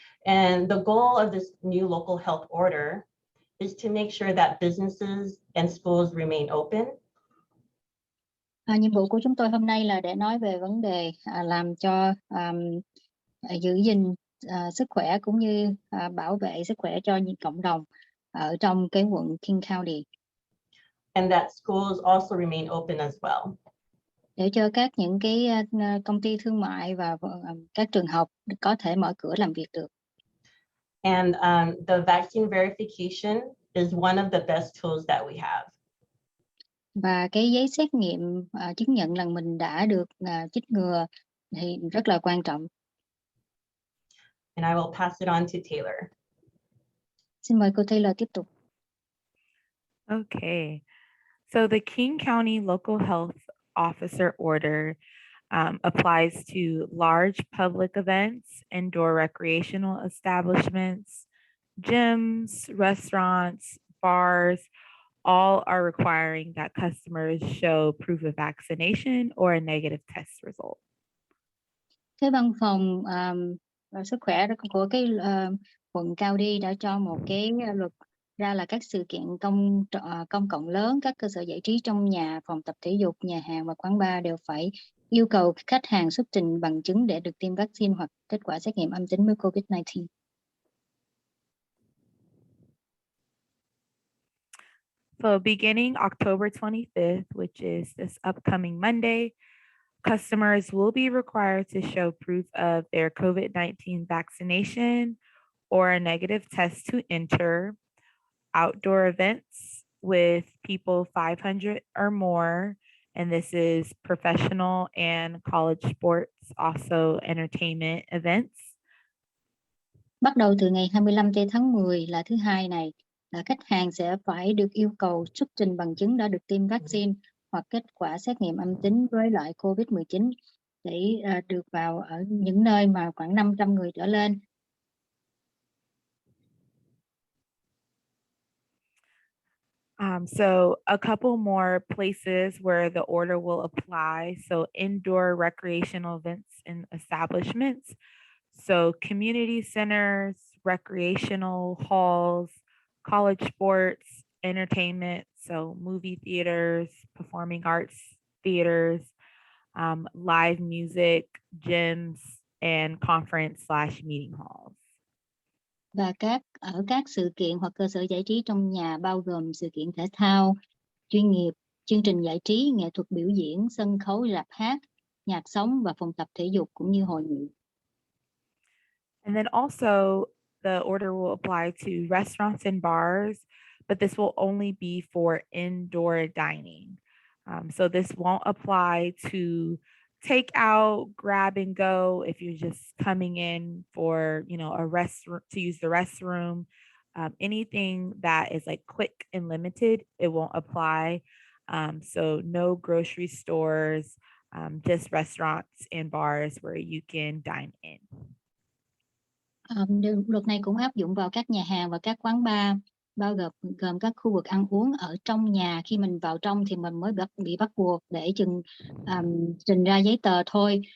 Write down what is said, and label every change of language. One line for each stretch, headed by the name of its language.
English: And the goal of this new local health order is to make sure that businesses and schools remain open.
Vietnamese: Nhiệm vụ của chúng tôi hôm nay là để nói về vấn đề làm cho giữ gìn sức khỏe cũng như bảo vệ sức khỏe cho những cộng đồng ở trong cái quận King County.
English: And that schools also remain open as well.
Vietnamese: Để cho những cái công ty thương mại và các trường học có thể mở cửa làm việc được.
English: And the vaccine verification is one of the best tools that we have.
Vietnamese: Và cái giấy xét nghiệm chứng nhận rằng mình đã được chích ngừa thì rất là quan trọng.
English: And I will pass it on to Taylor.
Vietnamese: Xin mời cô Taylor tiếp tục.
English: Okay, so the King County Local Health Officer Order applies to large public events, indoor recreational establishments, gyms, restaurants, bars. All are requiring that customers show proof of vaccination or a negative test result.
Vietnamese: Cái văn phòng sức khỏe của cái quận Cao Đi đã cho một cái luật ra là các sự kiện công cộng lớn, các cơ sở giải trí trong nhà, phòng tập thể dục, nhà hàng và quán bar đều phải yêu cầu khách hàng xuất trình bằng chứng để được tiêm vaccine hoặc kết quả xét nghiệm âm tính với COVID-19.
English: So beginning October 25th, which is this upcoming Monday, customers will be required to show proof of their COVID-19 vaccination or a negative test to enter outdoor events with people 500 or more. And this is professional and college sports, also entertainment events.
Vietnamese: Bắt đầu từ ngày 25 tháng 10 là thứ hai này, là khách hàng sẽ phải được yêu cầu xuất trình bằng chứng đã được tiêm vaccine hoặc kết quả xét nghiệm âm tính với loại COVID-19 để được vào ở những nơi mà khoảng 500 người trở lên.
English: So a couple more places where the order will apply. So indoor recreational events and establishments. So community centers, recreational halls, college sports, entertainment. So movie theaters, performing arts theaters, live music, gyms, and conference/meeting halls.
Vietnamese: Và các sự kiện hoặc cơ sở giải trí trong nhà bao gồm sự kiện thể thao chuyên nghiệp, chương trình giải trí, nghệ thuật biểu diễn, sân khấu, rạp hát, nhạc sống và phòng tập thể dục cũng như hội nghị.
English: And then also the order will apply to restaurants and bars, but this will only be for indoor dining. So this won't apply to take out, grab and go if you're just coming in for, a restroom to use the restroom. Anything that is like quick and limited, it won't apply. So no grocery stores, just restaurants and bars where you can dine in.
Vietnamese: Luật này cũng áp dụng vào các nhà hàng và các quán bar, bao gồm các khu vực ăn uống ở trong nhà. Khi mình vào trong thì mình mới bị bắt buộc để trình ra giấy tờ thôi.